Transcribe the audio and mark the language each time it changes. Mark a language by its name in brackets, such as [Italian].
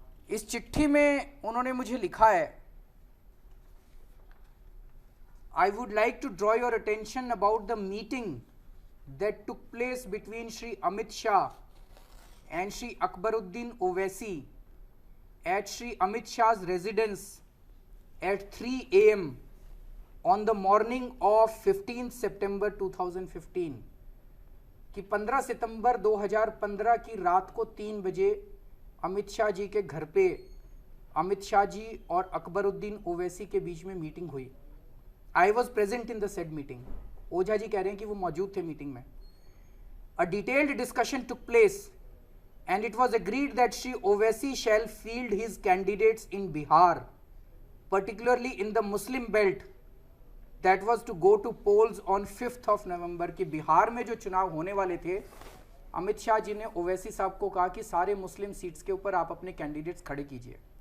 [Hindi] इस चिट्ठी में उन्होंने मुझे लिखा है, [English] I would like to draw your attention about the meeting that took place between Shri Amit Shah and Shri Akbaruddin Owaisi at Shri Amit Shah's residence at 3 AM on the morning of 15th September 2015 [Hindi] कि 15 सितंबर 2015 की रात को 3 बजे अमित शाह जी के घर पे अमित शाह जी और अकबरुद्दीन ओवैसी के बीच में मीटिंग हुई। [English] I was present in the said meeting. [Hindi] Ojha ji कह रहे हैं कि वो मौजूद थे मीटिंग में। [English] A detailed discussion took place and it was agreed that Shri Owaisi shall field his candidates in Bihar, particularly in the Muslim belt that was to go to polls on 5th of November [Hindi] कि बिहार में जो चुनाव होने वाले थे, अमित शाह जी ने ओवैसी साहब को कहा कि सारे मुस्लिम सीट्स के ऊपर आप अपने कैंडिडेट्स खड़े कीजिए।